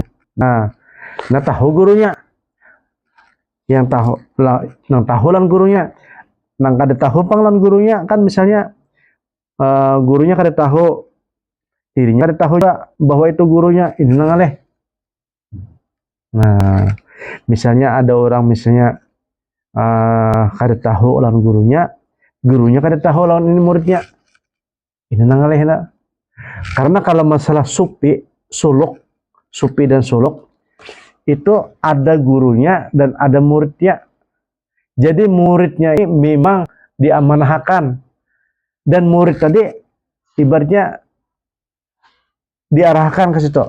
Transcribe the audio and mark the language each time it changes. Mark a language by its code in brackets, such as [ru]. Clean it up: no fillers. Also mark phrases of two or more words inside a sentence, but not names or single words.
[bjn] Nah tahu gurunya, yang tahu lan gurunya, nang kada tahu pang lan gurunya kan misalnya gurunya kada tahu, dirinya kada tahu juga bahwa itu gurunya ini nangaleh. Nah, misalnya ada orang misalnya kada tahu lawan gurunya kada tahu lawan ini muridnya, ini nangaleh lah. [id] Karena kalau masalah supi dan suluk itu ada gurunya dan ada muridnya. Jadi muridnya ini memang diamanahkan dan murid tadi ibaratnya diarahkan ke situ.